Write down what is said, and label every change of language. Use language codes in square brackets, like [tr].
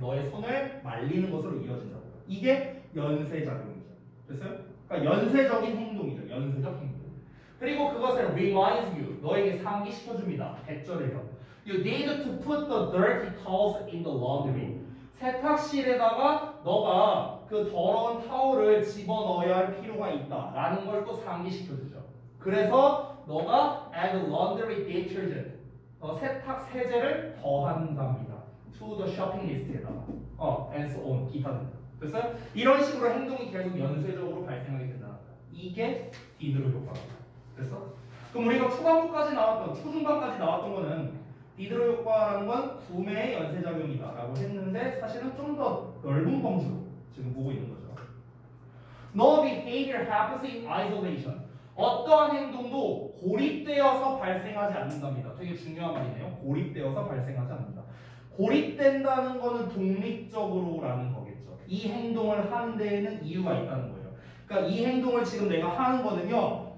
[ko] 너의 손을 말리는 것으로 이어진다고요. 이게 연쇄작용이죠. 됐어요? 그러니까 연쇄적인 행동이죠. 연쇄적 행동. 그리고 그것을 [en] reminds you. [ko] 너에게 상기시켜줍니다. 백절이에요. [en] You need to put the dirty towels in the laundry. [ko] 세탁실에다가 너가 그 더러운 타올을 집어넣어야 할 필요가 있다. 라는 걸 또 상기시켜주죠. 그래서 너가 [en] add laundry detergent. [ko] 세탁 세제를 더한답니다. [en] To the shopping list에다가. And so on. [ko] 기타 등등. 됐어요? 이런 식으로 행동이 계속 연쇄적으로 발생하게 된다는 거야. 이게 디드로 효과입니다. 됐어? 그럼 우리가 초반부까지 나왔던, 초중반까지 나왔던 거는 디드로 효과라는 건 구매의 연쇄작용이다 라고 했는데 사실은 좀 더 넓은 범주로 지금 보고 있는 거죠. [en] No behavior happens in isolation. [ko] 어떠한 행동도 고립되어서 발생하지 않는답니다. 되게 중요한 말이네요. 고립되어서 발생하지 않는다. 고립된다는 거는 독립적으로라는 거겠죠. 이 행동을 하는 데에는 이유가 있다는 거예요. 그러니까 이 행동을 지금 내가 하는 거는요.